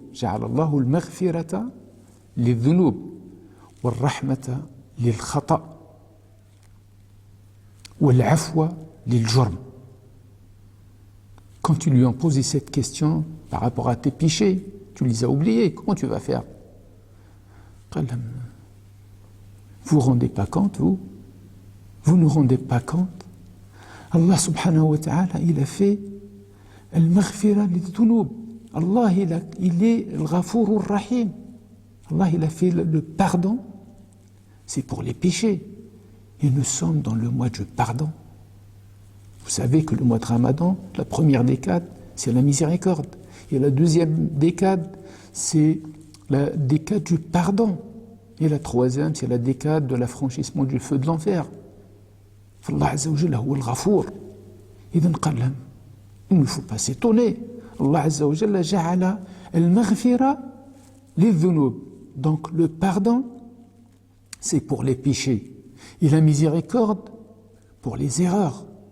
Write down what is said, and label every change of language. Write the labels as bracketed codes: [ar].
[ar] جعل الله المغفرة للذنوب والرحمة للخطأ والعفو للجرم. [fr] Quand tu lui as posé cette question par rapport à tes péchés, tu les as oubliés, comment tu vas faire? [ar] قال لهم [fr] vous ne rendez pas compte, vous ne rendez pas compte. Allah subhanahu wa ta'ala, il a fait [ar] al-maghfira lil-dhunub. [fr] Allah, il est al-Ghafour ar-Rahim. Allah, il a fait le pardon, c'est pour les péchés. Et nous sommes dans le mois du pardon. Vous savez que le mois de Ramadan, la première décade, c'est la miséricorde. Et la deuxième décade, c'est la décade du pardon. Et la troisième, c'est la décade de l'affranchissement du feu de l'enfer. [ar] فالله عز وجل هو الغفور. [fr] إذن [ar] قال لهم [fr] il ne faut pas s'étonner. [ar] Allah عز وجل جعل المغفرة للذنوب. [fr] Donc le pardon, c'est pour les péchés. Et la miséricorde, pour les erreurs.